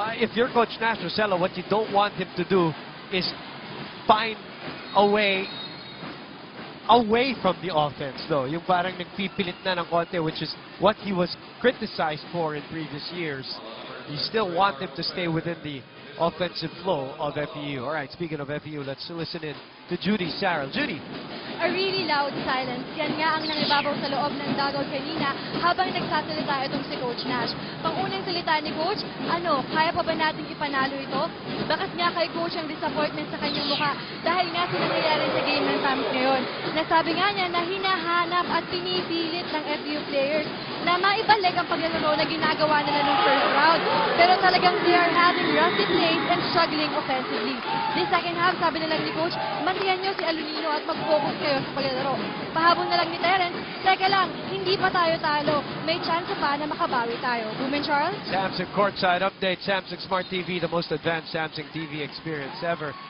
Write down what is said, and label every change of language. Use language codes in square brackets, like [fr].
[en] If you're Coach Nash Rosella, what you don't want him to do is find a way away from the offense, though. [tl] Yung parang nagpipilit na ng konti, [en] which is what he was criticized for in previous years. You still want him to stay within the offensive flow of FEU. All right, speaking of FEU, let's listen in to Judy Sarrell. Judy. a really loud silence. [tl] Yan nga ang nangibabaw sa loob ng dugout kanina habang nagsasalita itong si Coach Nash. Pangunang salita ni Coach, kaya pa ba natin ipanalo ito? Bakit nga kay Coach ang disappointment sa kanyang mukha dahil nga sa nangyayari sa game ng Tams ngayon. Nasabi nga niya na hinahanap at pinipilit ng FEU players na maibalik ang paglalaro na ginagawa nila ng first round. Pero talagang [en] they are having rusty plays and struggling offensively. [tl] The second half, sabi na lang ni Coach, mantiyan nyo si Alunino at mag-focus kayo sa paglalaro. Pahabol na lang ni Terence, teka lang, hindi pa tayo talo. May chance pa na makabawi tayo. Boom and Charles? [en] Samsung Courtside Update, Samsung Smart TV, the most advanced Samsung TV experience ever.